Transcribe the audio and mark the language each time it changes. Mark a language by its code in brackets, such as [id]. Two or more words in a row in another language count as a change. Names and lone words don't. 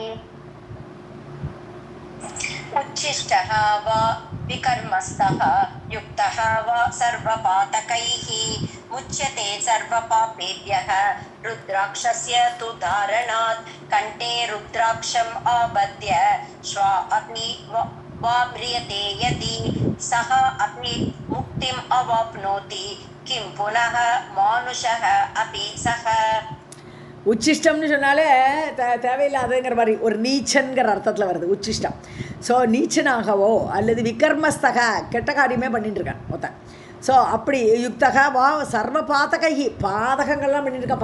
[sa] उच्छिष्टः वा विकर्मस्तः युक्तः वा सर्वपातकैः मुच्यते सर्वपापेभ्यः रुद्राक्षस्य तु धारणात् कण्ठे रुद्राक्षम् आबध्य श्वा अपि वा म्रियते यदि सः अपि मुक्तिम् अवाप्नोति किं पुनः मानुषः अपि सः. [ta] உச்சிஷ்டம்னு சொன்னாலே தேவையில்லாதங்கிற மாதிரி ஒரு நீச்சன்கிற அர்த்தத்தில் வருது உச்சிஷ்டம். ஸோ நீச்சனாகவோ அல்லது விகர்மஸ்தக கெட்ட காரியமே பண்ணிட்டு இருக்கான் மொத்தம். ஸோ அப்படி [sa] युक्तः वा सर्व पातकैः [ta] பாதகங்கள்லாம் பண்ணிட்டு இருக்கான்.